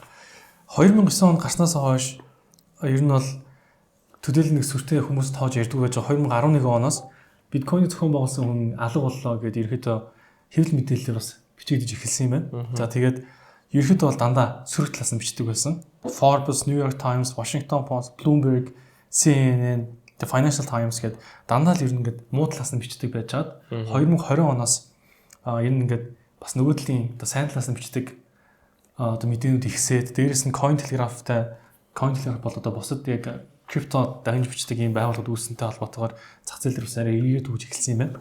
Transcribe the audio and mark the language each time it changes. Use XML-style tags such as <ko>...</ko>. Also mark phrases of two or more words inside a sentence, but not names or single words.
<mn>2009 он гарснаас хойш ер нь бол төдийлөн нэг сүртэй хүмүүс тоож ярьдаг байж байгаа 2011 оноос биткойныг зохион байгуулсан хүн алга боллоо гэдээ ерөөдөө хэвлэл мэдээлэлээр бас бичигдэж эхэлсэн юм байна. За тэгээд ерөөдөө бол дандаа сөрөг талаас нь бичдэг байсан. Forbes, New York Times, Washington Post, Bloomberg, CNN, The Financial Times гэдэг дандаа л ер нь ингээд муу талаас нь бичдэг байж хаад 2020 оноос энэ ингээд бас нөгөө талын оо сайн талаас нь бичдэг оо мэдээнүүд ихсээд дээрэс нь Cointelegraph бол одоо бусад яг крипто дагнж бичдэг ийм байгууллагууд үүсэнтэй холбоотойгоор зах зээл дээр бас арай эргээд үүж эхэлсэн юм байна.</mn>